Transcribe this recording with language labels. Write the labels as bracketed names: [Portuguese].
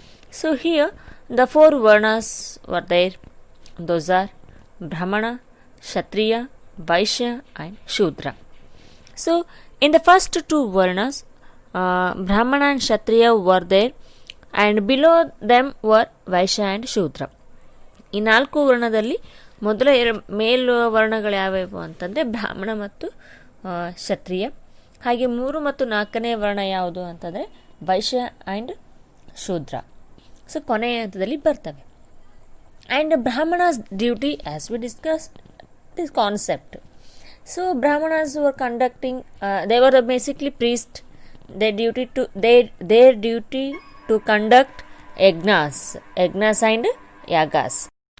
[English] So here the 4 Varnas were there. Those are Brahmana, Kshatriya, Vaishya and Shudra. So in the first 2 Varnas, Brahmana and Kshatriya were there, and below them were Vaishya and Shudra. [Kannada] ಈ 4 ವರ್ಣದಲ್ಲಿ ಮೊದಲ ಮೇಲು ವರ್ಣಗಳು ಯಾವ್ಯಾವು ಅಂತಂದರೆ ಬ್ರಾಹ್ಮಣ ಮತ್ತು ಕ್ಷತ್ರಿಯ. ಹಾಗೆ 3 ಮತ್ತು 4ನೇ ವರ್ಣ ಯಾವುದು ಅಂತಂದರೆ ವೈಶ್ಯ ಆ್ಯಂಡ್ ಶೂದ್ರ. ಸೊ ಕೊನೆಯ ಹಂತದಲ್ಲಿ ಬರ್ತವೆ. [English] And Brahmins duty as we discussed this concept. So Brahmins were conducting, they were basically priest. their duty to conduct yagnas and yagas.